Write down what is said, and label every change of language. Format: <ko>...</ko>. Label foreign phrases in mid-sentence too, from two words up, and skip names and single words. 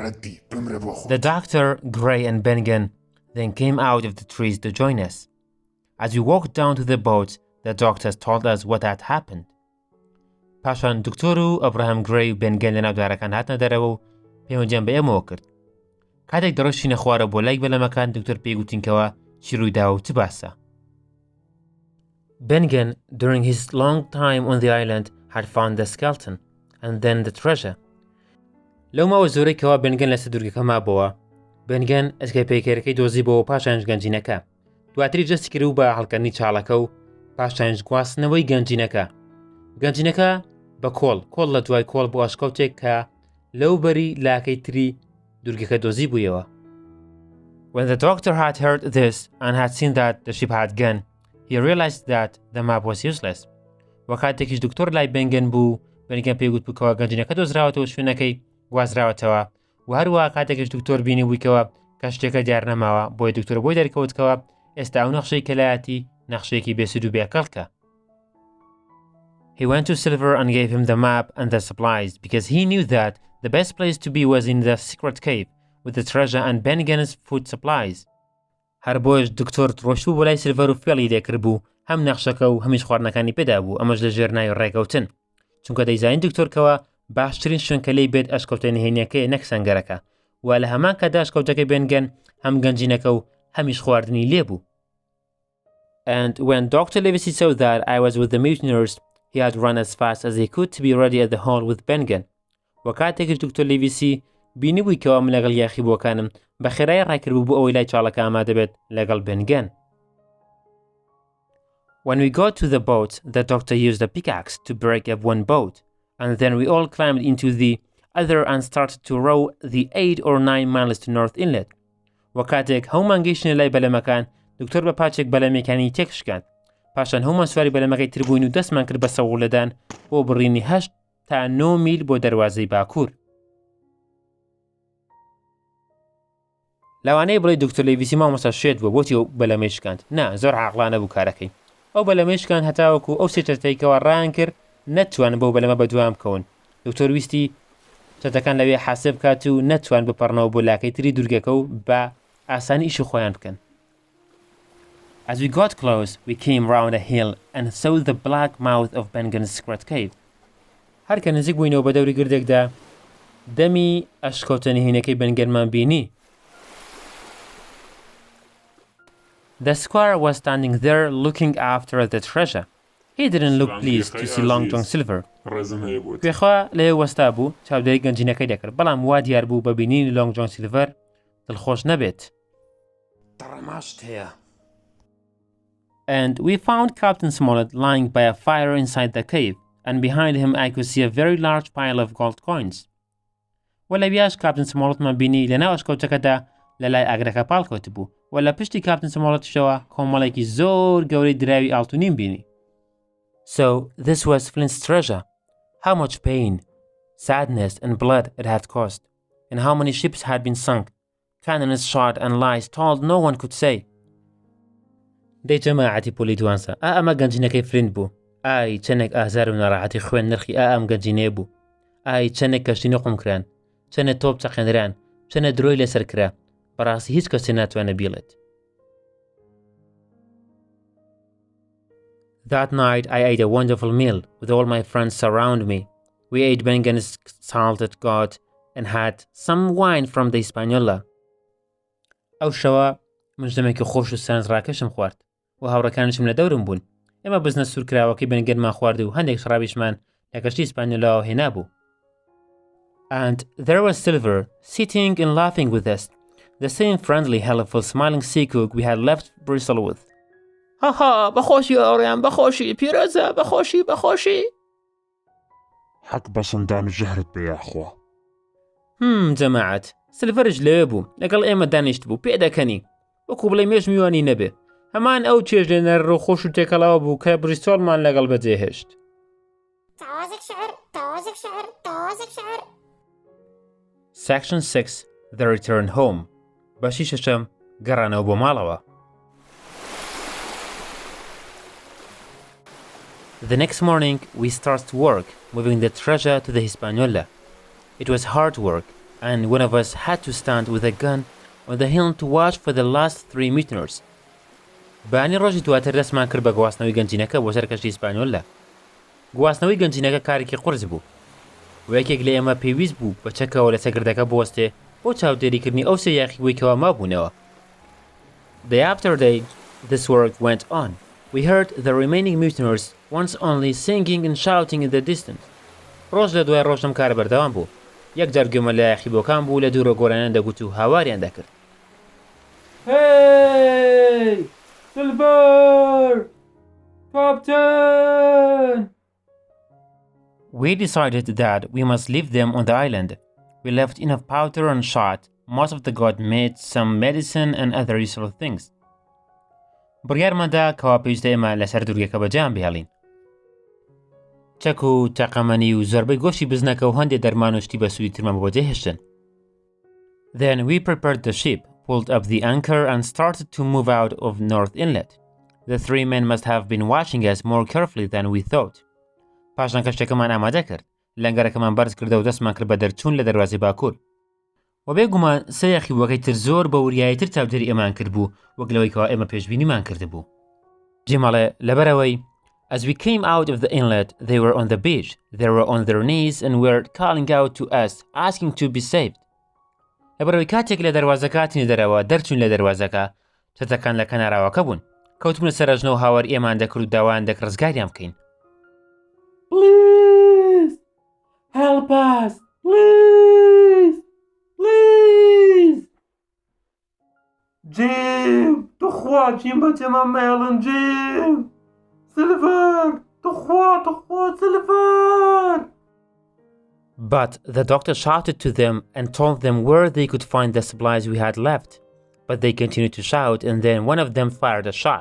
<en>The doctor, Gray and Bennigan then came out of the trees to join us. As we walked down to the boat, the doctors told us what had happened.</en> <ckb>پاشان دکتۆر و ئەبراهام گرێی و بێنگەن لە ناودارەکان هاتنە دەرەوە و پەیوەندیان بە ئێمەوە کرد. کاتێک دەڕۆشتینە خوارە بۆ لای بەلەمەکان دکتۆر پێی گوتینکەوە چی ڕوویداوە و چ باسە.</ckb> <en>Bengen, during his long time on the island, had found the skeleton and then the treasure.</en> <ckb>لەو ماوە زۆرەی کەوا بێنگەن لەسەر دوورگەکە مابەوە، بێنگەن ئەسکەی پێکەرەکەی دۆزیبەوە پاشانش گەنجینەکە. دواتری جەستی کرد و بە هەڵکردنی چاڵەکە و پاشانش گواستنەوەی گەنجینەکە. گەنجینەکە بە کۆڵ لە دوای کۆڵ بۆ ئاشکەوتێک کە لەو بەری لاکەی تری دوورگەکە دۆزی بوویەوە.</ckb> <en>When the doctor had heard this and had seen that the ship had gone, he realized that the map was useless.</en> <ckb>وەکاتێکیش دکتۆر لای بێنگەن بوو، بێنگەن پێی گوت بووکەوە گەنجینەکە دۆزراوەتەوە شوێنەکەی گوازراوەتەوە و هەروەها کاتێکیش دکتۆر بینی بوویکەوە کە شتێکە دیار نەماوە بۆیە دکتۆر بۆی دەرکەوتکەوە ئێستا ئەو نەخشەی کەلایەتی نەخشەیەکی بێسود و بێکەڵکە.</ckb> <en>He went to Silver and gave him the map and the supplies because he knew that the best place to be was in the secret cave with the treasure and Bengen's food supplies.</en> <ckb>هەر بۆیش دکتۆر ڕۆشتبوو بۆ لای سیلڤەر و فێڵی لێکرد بوو هەم نەخشەکە و هەمیش خواردنەکانی پێدا بوو ئەمەش لە ژێر ناوی ڕێکەوتن چونکە دەیزانین دکتۆرکەوە باشترین شوێن کە لێی بێت ئەشکەوتە نهێنیەکەی نەک سەنگەرەکە و لە هەمان کادا ئەشکەوتەکەی بێنگەن هەم گەنجینەکە و هەمیش خواردنی لێبوو.</ckb> <en>And when Dr. Livesey saw that I was with the mutineers, he had run as fast as he could to be ready at the hall with Bengen.</en> <ckb>وەکاتێکش دکتۆر لیڤیسی بینی بووی کەوا من لەگەڵ یاخیبووەکانم بە خێرایی ڕایکرد بوو بۆ ئەوەی لای چاڵەکە ئامادە بێت لەگەڵ بێنگەن.</ckb> <en>When we got to the boat, the doctor used a pickaxe to break up one boat, and then we all climbed into the other and started to row the 8 or 9 miles to North Inlet.</en> <ckb>وەکاتێک هەومان گەیشتنە لای بەلەمەکان، دکتۆر بە پاچێک بەلەمەکانی تێکشکاند. پاشان هەومان سواری بەلەمەکەی تر بووین و دەستمان کرد بە سەوڵەدان بۆ بڕینی 8 تا 9 میل بۆ دەروازەی باکوور. لەوانەیە بڵێ دکتۆر لیڤیسی مامۆستا شێت بووە بۆتی ئەو بەلەمەی شکاند. نا زۆر عاقڵانە بوو کارەکەی. ئەو بەلەمەی شکاند هەتاوەکو ئەو سێ چەتەیەکەوە ڕایان کرد نەتوان بەو بەلەمە بەدوام بکەون. دکتۆر ویستی چەتەکان لەوێ حاسب بکات و نەتوان بپەڕنەوە بۆ لاکەی تری دوورگەکە و بە ئاسانی ئیشی خۆیان بکەن.</ckb> <en>As we got close, we came round a hill and saw the black mouth of Bengen's secret cave.</en> <ckb>هەر کە نزیک بووینەوە بە دەوری گردێکدا دەمی ئەشکەوتە نهێنیەکەی بەنگەنمان بینی.</ckb> <en>The squire was standing there looking after the treasure. He didn't look pleased to see Long John Silver.</en> <ckb>پێخوا لەوێ وەستا بوو چاودێری گەنجینەکەی دەکرد بەڵام وا دیار بوو بە بینینی لۆنگ جۆن سیلڤەر دڵخۆش نەبێت. دەڕەماشت هەیە.</ckb> <en>And we found Captain Smollett lying by a fire inside the cave, and behind him I could see a very large pile of gold coins.</en> <ckb>وەلەویاش کاپتن سمۆڵەتمان بینی لەناو ئەشکەوتەکەدا لەلای ئاگرەکە پاڵکەوت بوو و لە پشتی کاپتن سمۆڵەتشەوە کۆمەڵێکی زۆر گەورەی دراوی ئاڵتونیم بینی.</ckb> <en>So this was Flint's treasure. How much pain, sadness and blood it had cost, and how many ships had been sunk. Cannons shot and lies told no one could say.</en> <ckb>دەی جەماعەتی پۆلی دوانسە ئەمە گەنجینەکەی فلینت بوو. ئای چەندێک ئازار و ناڕەحەتی خوێن نرخی ئەم گەنجینەیە بوو. ئای چەندێک کەشتی نوقم کران، چەندە تۆپ چەقێنران، چەندە درۆی لەسەر کرا. بەڕاستی هیچ کەسێ ناتوانێت بیڵێت.</ckb> <en>That night I ate a wonderful meal with all my friends around me. We ate Bengen's salted cod and had some wine from the Hispaniola.</en> <ckb>ئەو شەوە مژدەمێکی خۆش و سەرنجڕاکەشم خوارد و هاوڕەکانشم لە دەورم بوون. ئێمە بزنە سوورکراوەکەی بەنگەنمان خوارد و هەندێک شرابیشمان لە کەشتی ئیسپانیۆلاوە هێنابوو.</ckb> <en>And there was Silver sitting and laughing with us, the same friendly, helpful, smiling sea cook we had left Bristol with.</en> <ckb>هاها بەخۆشی ئەوڕیان بەخۆشی پیرۆزە بەخۆشی بەخۆشی. حەق بەسەندان ژەهرت بێ یاخوا. جەماعەت سلڤەرش لەوێ بوو لەگەڵ ئێمە دانیشت بوو پێ دەکەنی وەکو بڵێ مێژ میوانی نەبێ هەمان ئەو چێژ لێ نەر و خۆش و تێکەڵاوە بوو کە بریستۆڵمان لەگەڵ بەجێهێشت.</ckb> <en>Section 6 The Return Home</en> <ckb>بەشی شەشەم گەڕانەوە بۆ ماڵەوە.</ckb> <en>The next morning we started work moving the treasure to the Hispaniola. It was hard work and one of us had to stand with a gun on the hill to watch for the last 3 mutineers.</en> <ckb>بانی ڕۆژی دواتر دەستمان کرد بە گواستنەوەی گەنجینەکە بۆ سەر کەشتی ئیسپانیۆلدا. گواستنەوەی گەنجینەکە کارێکی قورس بوو و یەکێک لە ئێمە پێویست بوو بە چەکەوە لە سەگردەکە بوەستێ بۆ چاودێریکردنی ئەو سێ یاخیبووی کەوا مابوونەوە.</ckb> <en>Day after day, this work went on. We heard the remaining mutineers once only singing and shouting in the distance.</en> <ckb>ڕۆژ لە دوای ڕۆژم کار بەردەوام بوو. یەک جار گوێمە لە یاخیبۆکان بوو لە دوورە گۆرانیان دەگوت و هاواریان دەکرد.</ckb> <en>Hey! Silver! Captain! We decided that we must leave them on the island. We left enough powder and shot. Most of the god made some medicine and other useful things.</en> <ckb>بڕیارماندا کەوا پێویستە ئێمە لەسەر دوورگەکە بەجیان بهێڵین. چەک و تەقەمەنی و زۆربەی گۆشتی بزنەکە و هەندێک دەرمان و شتی بە سووی ترمە بۆ جێهێشتن.</ckb> <en>Then we prepared the ship, pulled up the anchor and started to move out of North Inlet. The three men must have been watching us more carefully than we thought.</en> <ckb>پاشان کەشتەکەمان ئامادە کرد. لەنگەرەکەمان بەرز کردە و دەستمان کرد بە دەرچوون لە دەروازەی باکوور. و بێگومان سێ یاخیبووەکەی تر زۆر بە وریاییتر چاودێری ئێمان کرد بوو وەک لەوەی کەوا ئێمە پێشبینیمان کرده بوو. جێماڵێ لەبەرەوەی</ckb> <en>As we came out of the inlet, they were on the beach. They were on their knees and were calling out to us, asking to be saved.</en> <ckb>لەبەرەوەی کاتێک لە دەروازەکە هاتینە دەرەوە دەرچوون لە دەروازەکە چەتەکان لە کەناراوەکە بوون. کەوتبوونە سەر ئەژنە و هاوار ئێمان دەکرد و داوایان دەکرد ڕزگاریان بکەین.</ckb> <en>Please! Help us! Please! Please! Jim!</en> <ckb>تخوا جیم بەجێمان مێڵن جیم! Silver! تخوا Silver!</ckb> <en>But the doctor shouted to them and told them where they could find the supplies we had left. But they continued to shout and then one of them fired a shot.</en>